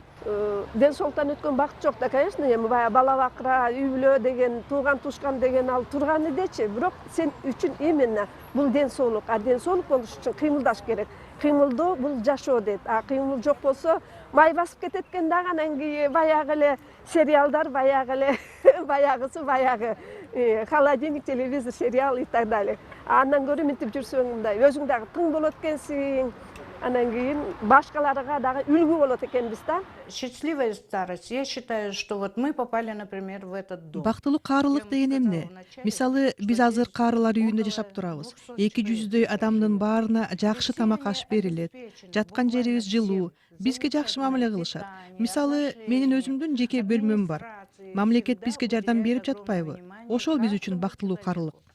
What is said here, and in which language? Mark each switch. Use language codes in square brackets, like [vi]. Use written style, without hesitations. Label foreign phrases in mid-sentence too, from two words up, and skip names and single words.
[ky] Ден соолуктан өткөн бакыт жок да, конечно, эми баягы бала бакыра, үй бүлө деген, тууган тушкан деген ал турган элечи, бирок сен үчүн именно бул ден соолук, ден соолук болуш үчүн кыймылдаш керек. Кыймылдоо бул жашоо дейт. Кыймыл жок болсо май басып кетет экен дагы, анан кийин баягы эле сериалдар, баягы эле баягысы баягы холодильник, телевизор, сериал [ru] и так далее. [ky] Андан көрө мынтип жүрсөң мындай өзүң дагы тың болот экенсиң. Анан кийин башкаларга дагы үлгү болот экенбиз да. [ru] Счастливая старость. Я считаю, что вот мы попали, например, в этот дом. [ky] Бактылуу каарылык деген эмне? Мисалы, биз азыр каарылар үйүндө жашап турабыз. 200дөй адамдын баарына жакшы тамак аш берилет. Жаткан жерибиз жылуу. Бизге жакшы мамиле кылышат. Мисалы, менин өзүмдүн жеке бөлмөм бар. Мамлекет бизге жардам берип жатпайбы? Ошол биз үчүн бактылуу каарылык.